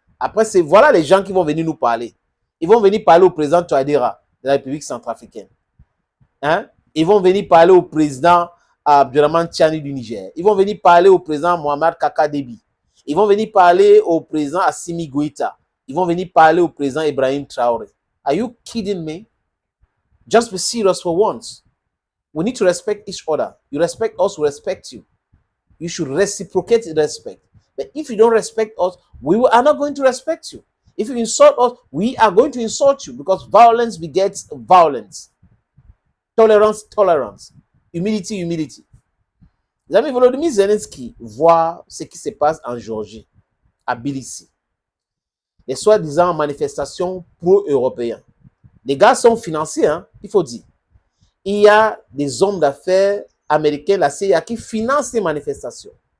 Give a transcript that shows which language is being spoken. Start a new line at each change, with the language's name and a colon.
French: Après, voilà les gens qui vont venir nous parler. Ils vont venir parler au président Touadéra de la République centrafricaine. Hein? Ils vont venir parler au président Abdourahmane Tiani du Niger. Ils vont venir parler au président Mohamed Kaka Déby. Ils vont venir parler au président Assimi Goïta. Ils vont venir parler au président Ibrahim Traoré.
English: Are you kidding me? Just be serious for once. We need to respect each other. You respect us, we respect you. You should reciprocate respect. But if you don't respect us, we are not going to respect you. If you insult us, we are going to insult you because violence begets violence. Tolerance, tolerance. Humility, humility.
French: Les amis, Volodymyr Zelensky voit ce qui se passe en Géorgie, à Tbilissi. Les soi-disant manifestations pro-européennes. Les gars sont financés, hein, il faut dire. Il y a des hommes d'affaires américains, la CIA, qui financent ces manifestations.